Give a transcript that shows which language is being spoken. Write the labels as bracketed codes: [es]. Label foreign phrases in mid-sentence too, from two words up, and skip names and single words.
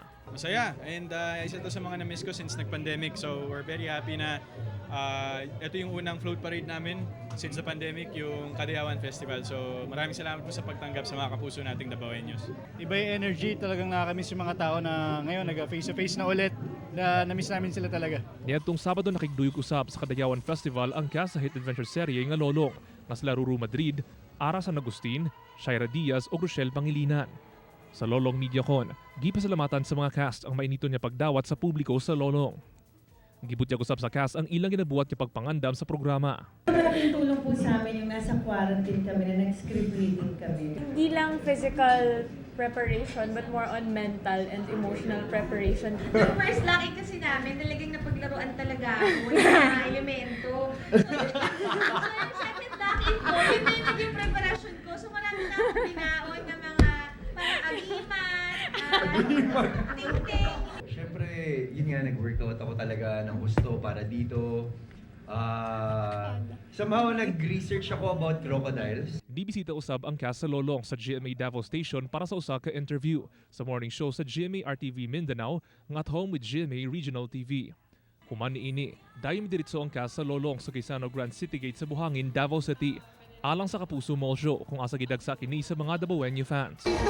[tl] Masaya, and isa to sa mga na-miss ko since nag-pandemic, so [en] we're very happy [tl] na ito yung unang float parade namin [en] since the pandemic, [tl] yung Kadayawan Festival. So maraming salamat po sa pagtanggap sa mga kapuso nating Davaoeños. Iba yung energy, talagang nakakamiss yung mga tao na ngayon nag-face-to-face na ulit, na na-miss namin sila talaga. [ceb] Niadtong Sabado nakigduyog usab sa Kadayawan Festival ang cast sa [en] hit adventure [ceb] serye nga Lolong nga sila Ruru Madrid, Ara San Agustin, Shaira Diaz ug Rochelle Pangilinan. Sa Lolong MediaCon, gipasalamatan sa mga cast ang mainito niya pagdawat sa publiko sa Lolong. Gibutyag usab sa cast ang ilang ginabuhat niya pagpangandam sa programa. [tl] Malaking tulong po sa amin yung nasa quarantine kami na nag- [en] script reading [tl] kami. Hindi lang [en] physical preparation but more on mental and emotional preparation. [tl] Yung [en] first lucky [tl] kasi namin, talagang napaglaruan talaga ako yung mga elemento. So yung second lucky ko, yun na yung naging preparation ko. So marami na akong binaon na mga parang agimat, ting-ting. Siyempre, yun nga, nag-workout ako talaga ng gusto para dito. Somehow, nag-research ako [en] about crocodiles. [ceb] Bibisita usab ang cast sa Lolong sa GMA Davao Station para sa usa ka interview sa [en] morning show [ceb] sa GMA RTV Mindanao nga At Home with GMA Regional TV. Human niini, dayon midiretso ang cast sa Lolong sa Quezano Grand City Gate sa Buhangin, Davao City, alang sa Kapuso Mall Show kung asa gidagsa kini sa mga Davaoeño fans.